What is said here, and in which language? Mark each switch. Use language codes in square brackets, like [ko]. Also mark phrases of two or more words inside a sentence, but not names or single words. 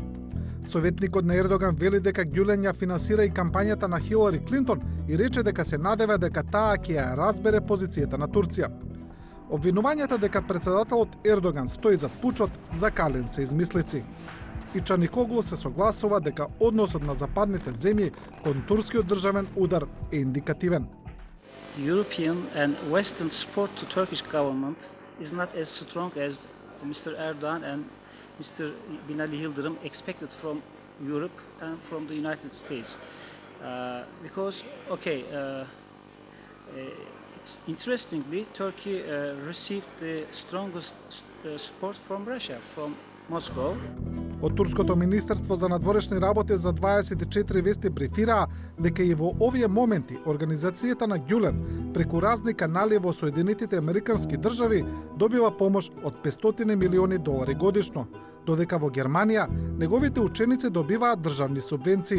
[mk] Советникот на Ердоган вели дека Гюлен ја финансира и кампањата на Хилари Клинтон и рече дека се надева дека таа ќе ја разбере позицијата на Турција. Обвинувањата дека председателот Ердоган стои зад пучот за Калин се измислици. И Чаникоглу се согласува дека односот на западните земји кон турскиот државен удар е индикативен. [en] European and Western support to Turkish government is not as strong as Mr. Erdogan and Mr. Binali Yildirim expected from Europe and from the United States. Because, interestingly, Turkey received the strongest support from Russia, from Moscow. [mk] Од Турското министерство за надворешни работи за 24 вести брифираа дека и во овие моменти организацијата на Гюлен преку разни канали во Соединетите Американски држави добива помош од $500 милиони годишно, додека во Германија неговите ученици добиваат државни субвенции.